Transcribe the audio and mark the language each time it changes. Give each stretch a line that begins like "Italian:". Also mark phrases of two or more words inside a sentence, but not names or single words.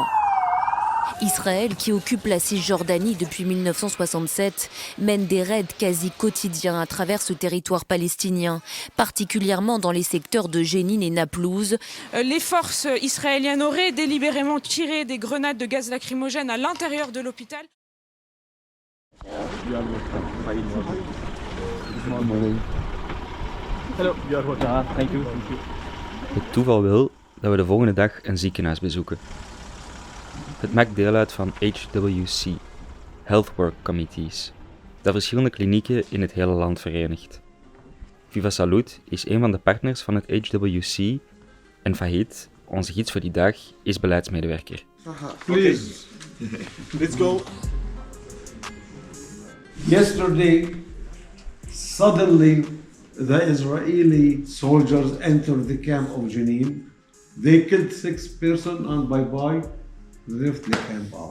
French: Israël, qui occupe la Cisjordanie depuis 1967, mène des raids quasi quotidiens à travers ce territoire palestinien, particulièrement dans les secteurs de Jénine et Naplouse. Les forces israéliennes auraient délibérément tiré des grenades de gaz lacrymogène à l'intérieur de l'hôpital.
Dutch: Het toeval wil dat we de volgende dag een ziekenhuis bezoeken. Het maakt deel uit van HWC, Health Work Committees, dat verschillende klinieken in het hele land verenigt. Viva Salud is een van de partners van het HWC en Fahid, onze gids voor die dag, is beleidsmedewerker.
English: Please, let's go. Yesterday, suddenly the Israeli soldiers entered the camp of Jenin. They killed 6 persons and bye-bye left the camp out.